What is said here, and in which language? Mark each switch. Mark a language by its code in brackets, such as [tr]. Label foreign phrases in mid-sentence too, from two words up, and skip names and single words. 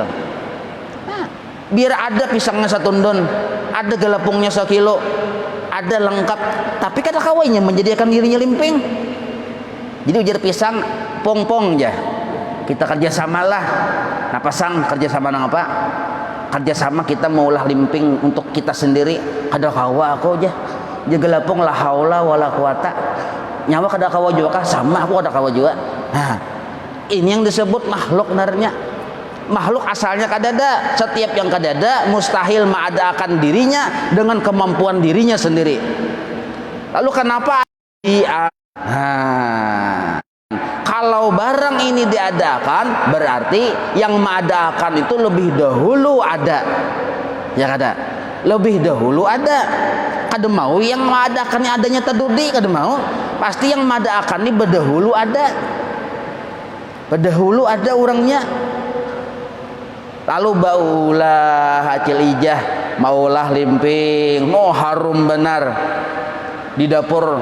[bjn] Nah, biar ada pisangnya satundun, ada galapungnya sekilo, ada lengkap, tapi kada kawainya menjadikan dirinya limping. Jadi ujar pisang pong-pong aja. Kita kerjasamalah. Nah pasang kerjasama nang apa? Kerjasama kita maulah limping untuk kita sendiri. Kada kawa aku aja. Jaga lapung [ar] لا حول ولا قوة. [bjn] Nyawa kada kawa juga kah? Sama aku kada kawa juga. Nah, ini yang disebut makhluk narnya. Makhluk asalnya kadada. [id] Setiap yang kadada mustahil mengadakan dirinya dengan kemampuan dirinya sendiri. Lalu kenapa kalau barang ini diadakan berarti yang mengadakan itu lebih dahulu ada, [bjn] ya kada? [id] Lebih dahulu ada. [bjn] Kada mau yang mengadakannya adanya terdudi, kada mau. [id] Pasti yang mengadakan ini berdahulu ada. Berdahulu ada orangnya. [bjn] Lalu baulah acil ijah, maulah limping, mau harum benar di dapur.